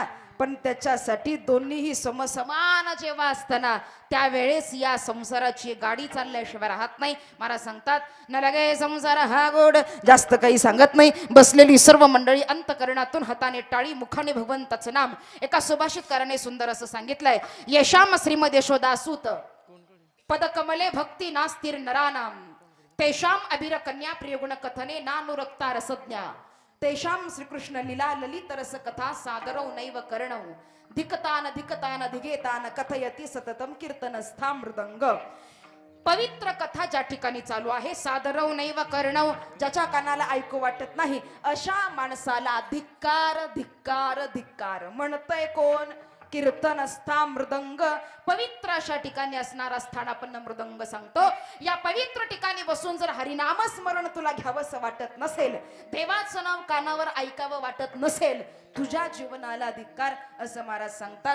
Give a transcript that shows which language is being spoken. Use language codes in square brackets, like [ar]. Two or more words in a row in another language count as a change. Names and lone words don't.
[mr] पण त्याच्यासाठी दोन्हीही समसमान जेव्हा असताना त्यावेळेस या संसाराची गाडी चालल्याशिवाय राहत नाही. मला सांगतात न लगे संसार हा गोड. जास्त काही सांगत नाही. बसलेली सर्व मंडळी अंतकरणातून हाताने टाळी, मुखाने भगवंताचं नाम. एका सुभाषितकाराने सुंदर असं सांगितलंय, [sa] येशाम श्रीमद यशोदासूत पदकमले भक्ती नास्तिर नरानाम तेषाम अभिर कन्या प्रियगुण कथने नानुरक्ता रसज्ञा तेषाम श्रीकृष्ण लीला ललित रस कथा सादरौ नैव कर्णौ धिकतान धिकतान धिगेतान कथयती सततम कीर्तनस्था मृदंग. [mr] पवित्र कथा ज्या ठिकाणी चालू आहे, [sa] सादरौ नैव कर्णौ, [mr] ज्याच्या कानाला ऐकू वाटत नाही अशा माणसाला धिक्कार धिक्कार धिक्कार. म्हणतंय कोण? [sa] कीर्तनस्था मृदंग. [mr] पवित्र अशा ठिकाणी असणारा स्थानापन्न मृदंग सांगतो. या पवित्र ठिकाणी बसून जर हरिनाम स्मरण तुला घ्यावंसं वाटत नसेल, देवाचं नाव कानावर ऐकावं वाटत नसेल, तुझ्या जीवनाला धिक्कार असं महाराज सांगतात.